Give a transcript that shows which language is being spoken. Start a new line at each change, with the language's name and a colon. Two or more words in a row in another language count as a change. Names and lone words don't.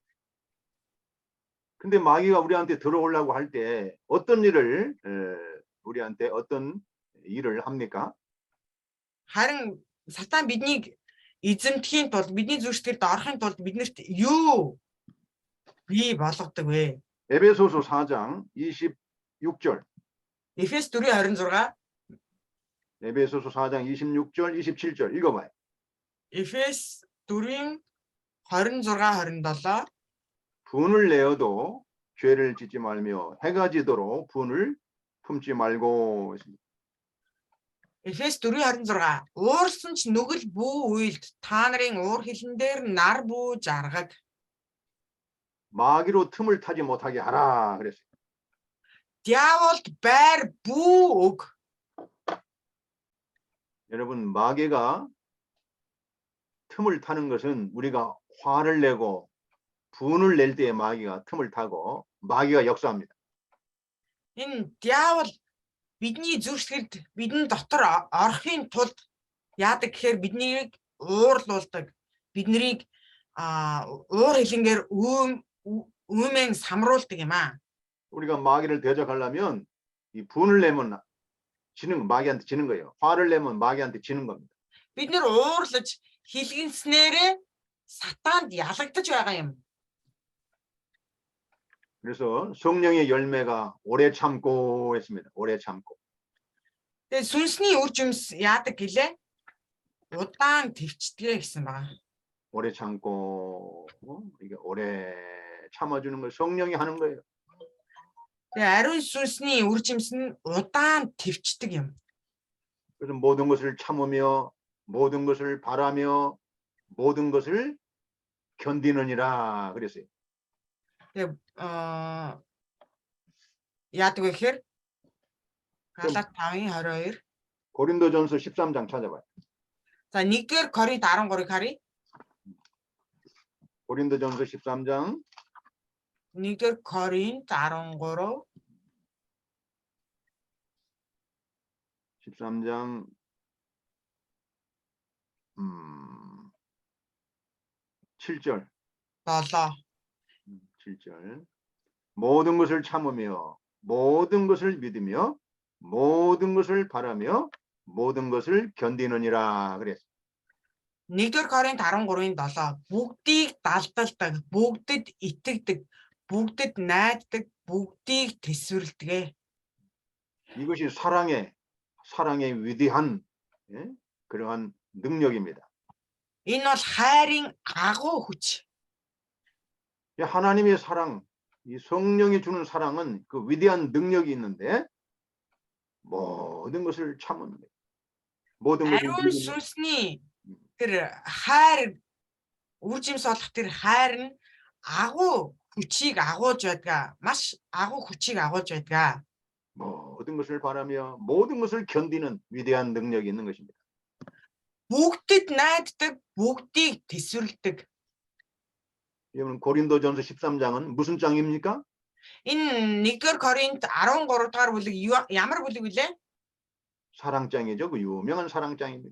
Korean: 근데 마귀가 우리한테 들어오려고 할 때 어떤 일을 우리한테 어떤 일을 합니까?
Mongolian: Харин сатан биднийг эзэмдэхийн тулд бидний зүрх сэтгэлд орохын тулд биднэрт юу бий болгодог вэ?
Korean: 에베소서 4장 26절.
Mongolian: Эфес 4:26,
Korean: 에베소서 4장 26절, 27절 읽어봐요.
Mongolian: Эфес 4:26-27
Korean: 분을 내어도 죄를 짓지 말며 해가 지도록 분을 품지 말고.
Mongolian: Эфес 4:26 уурсан ч нүгэл бүү үйлд та нарын уур хилэн дээр нар бүү жаргаг.
Korean: 마귀로 틈을 타지 못하게 하라 그랬어요.
Mongolian: Диаволд байр бүү өг.
Korean: 여러분, 마귀가 틈을 타는 것은 우리가 화를 내고 분을 낼 때에 마귀가 틈을 타고 마귀가 역사합니다.
Mongolian: Энэ диавол бидний зүрх сэтгэлд бидний дотор орохын тулд яадаг гэхээр биднийг уурлуулдаг. Биднийг уур хилэнгээр үүмэн самруулдаг юм аа.
Korean: 우리가 마귀를 대적하려면 이 분을 내면 마귀한테 지는 거예요. 화를 내면 마귀한테 지는 겁니다.
Mongolian: Бид нэр уурлаж хилгэнснээрээ сатанд ялагдаж байгаа юм.
Korean: 그래서 성령의 열매가 오래 참고 했습니다. 오래 참고.
Mongolian: Тэгээ сүнсний үр жимс яадаг гэлээ? Удаан твчдэг гэсэн байна.
Korean: 오래 참고 이게 오래 참아주는 걸 성령이 하는 거예요.
Mongolian: Тэгээ ариун сүнсний үр жимс нь удаан твчдэг юм.
Korean: 그래서 모든 것을 참으며 모든 것을 바라며 모든 것을 견디느니라 그랬어요.
Mongolian: Тэгээ яадаг вэ гэхээр Галаат 5:22.
Korean: 고린도전서 13장 찾아봐요.
Mongolian: За 1-р Коринт 13-ыг харъя.
Korean: 고린도전서 13장
Mongolian: 1-р Коринт 13
Korean: 13장 7절 7절 모든 것을 참으며 모든 것을 믿으며 모든 것을 바라며 모든 것을 견디느니라 그랬어요.
Mongolian: 1-р Коринт 13:7 бүгдийг далдалдаг, бүгдэд итгэдэг, бүгдэд найддаг, бүгдийг тэсвэрлэдэг.
Korean: 이것이 사랑의 위대한 그러한 능력입니다.
Mongolian: Энэ бол хайрын агуу хүч.
Korean: 하나님의 사랑, 이 성령이 주는 사랑은 그 위대한 능력이 있는데 모든 것을 참은 모든 것을
Mongolian: Ариун
Korean: 믿는
Mongolian: сүнсний тэр хайр үржимс олох тэр хайр нь агуу хүчийг агуулж байдаг. Маш агуу хүчийг агуулж байдаг.
Korean: 모든 것을 바라며 모든 것을 견디는 위대한 능력이 있는 것입니다.
Mongolian: Бүгдэд найддаг, бүгдийг тэсвэрлэдэг.
Korean: 여러분 고린도전서 13장은 무슨 장입니까?
Mongolian: Энэ 1-р Коринт 13 дугаар бүлэг ямар бүлэг вүлээ?
Korean: 사랑장이죠. 그 유명한 사랑장입니다.